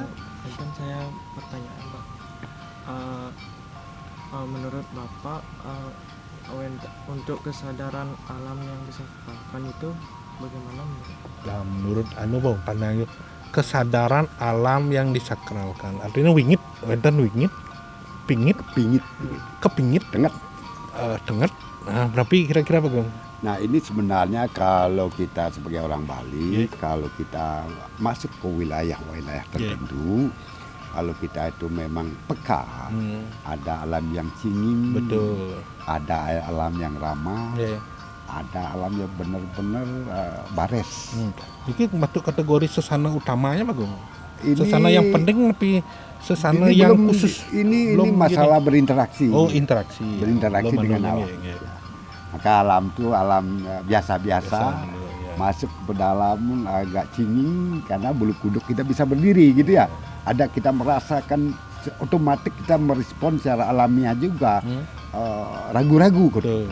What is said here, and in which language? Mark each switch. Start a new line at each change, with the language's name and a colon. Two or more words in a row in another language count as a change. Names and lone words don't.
Indonesian: Mungkin saya pertanyaan Pak. Menurut Bapak untuk kesadaran alam yang disakralkan itu bagaimana? Nah, menurut Bang pandang kesadaran alam yang disakralkan.
Balinese: Artinya wingit, wenten wingit, kepingit, denget.
Indonesian: Nah, berarti kira-kira bagaimana? Nah ini sebenarnya kalau kita sebagai orang Bali, kalau kita masuk ke wilayah tertentu, kalau kita itu memang peka, ada alam yang cingin, ada alam yang ramah, ada alam yang benar-benar bares. Ini masuk kategori sesana utamanya Bagus. Sesana yang penting tapi sesana yang belum, khusus. Ini masalah berinteraksi. Oh interaksi. Berinteraksi dengan alam. Maka alam itu alam biasa-biasa. Masuk ke dalam agak cingin karena bulu kuduk kita bisa berdiri gitu ya. Ada kita merasakan otomatis kita merespon secara alamiah juga ragu-ragu gitu.